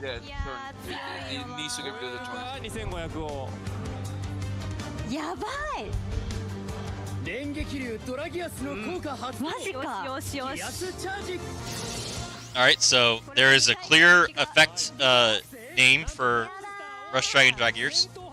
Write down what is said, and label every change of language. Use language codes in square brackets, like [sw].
[en] Yeah, he needs to get rid of the torn. [ja] 2500をやばい電撃流ドラギアスの効果発動マジかよしよしギアスチャージ [en] Alright, so there is a clear effect name for Rush Dragon Dragears.